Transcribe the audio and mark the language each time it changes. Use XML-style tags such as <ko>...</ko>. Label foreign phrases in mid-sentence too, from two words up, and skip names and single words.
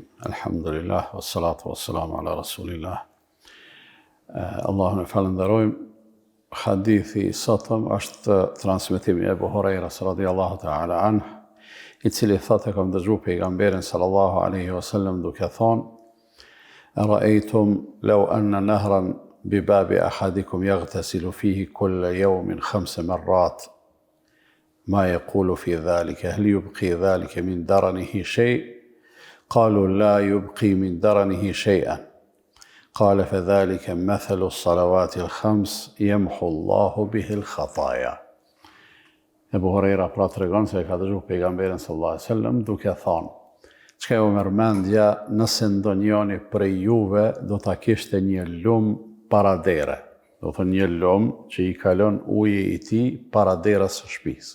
<ar>Alhamdulillah, والصلاة والسلام على رسول الله.</ar> <sq>Allahun e falenderojmë. Hadithi i sotëm është transmetimi i Ebu Hurajras</sq> <ar>رضي الله تعالى عنه,</ar> <sq>i cili thotë kam dëgjuar pejgamberin</sq> <ar>صلى الله عليه وسلم</ar> <sq>duke thonë:</sq> <ar>"أرأيتم لو أن نهرا بباب أحدكم يغتسل فيه كل يوم 5 مرات ما يقول في ذلك هل يبقي ذلك من درنه شيء؟ قالوا لا يبقي من درنه شيئا. قال فذلك مثل الصلوات الخمس يمحو الله به الخطايا."</ar> <sq>Ebu Hurajra pra tregon se ka dëgjuar pejgamberin</sq> <ar>صلى الله عليه وسلم</ar> <sq>duke thënë: "Çka ju merr mendja nëse ndonjëri prej juve do ta kishte një lum para dere." Do thënë një lum që i kalon uji i tij para derës së shtëpisë.</sq>